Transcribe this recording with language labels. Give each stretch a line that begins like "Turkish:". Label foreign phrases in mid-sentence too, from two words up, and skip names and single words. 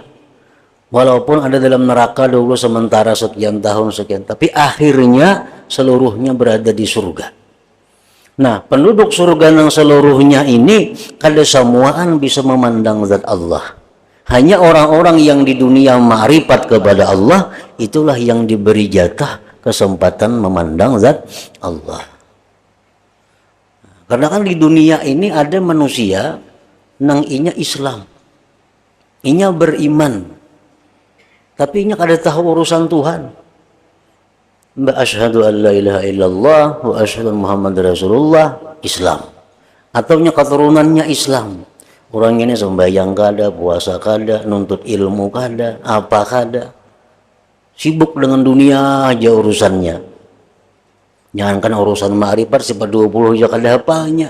Banjar: Walaupun ada dalam neraka dulu sementara sekian tahun sekian, tapi akhirnya seluruhnya berada di surga. Nah, penduduk surga yang seluruhnya ini kada semuaan bisa memandang zat Allah. Hanya orang-orang yang di dunia ma'rifat kepada Allah, itulah yang diberi jatah kesempatan memandang zat Allah. Karena kan di dunia ini ada manusia nang inya Islam, inya beriman, tapi inya kada tahu urusan Tuhan.
Arabic: أشهد أن لا إله إلا الله وأشهد محمد رسول الله, Islam.
Banjar: Atau nya keturunannya Islam. Orang ini sembahyang kada, puasa kada, nuntut ilmu kada, apa kada. Sibuk dengan dunia aja urusannya. Jangankan urusan ma'rifat, sifat 20 aja kada hafalnya.